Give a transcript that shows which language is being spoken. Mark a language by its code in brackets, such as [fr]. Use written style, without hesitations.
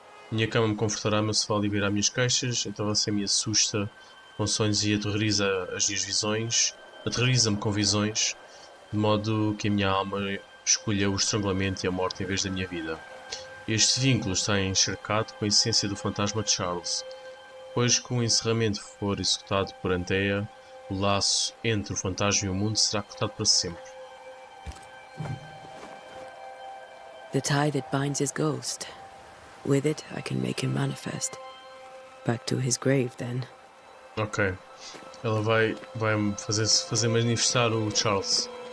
[pt] Minha cama me confortará, meu sofá aliviará minhas queixas, então você me assusta com sonhos e aterroriza as minhas visões, aterroriza-me com visões, de modo que a minha alma escolha o estrangulamento e a morte em vez da minha vida. Este vínculo está encharcado com a essência do fantasma de Charles. Depois que o encerramento for executado por Anteia, o laço entre o fantasma e o mundo será cortado para sempre. [en] The tie that binds his ghost. With it, I can make him manifest. Back to his grave, then. Ok. [pt] Ela vai fazer manifestar o Charles.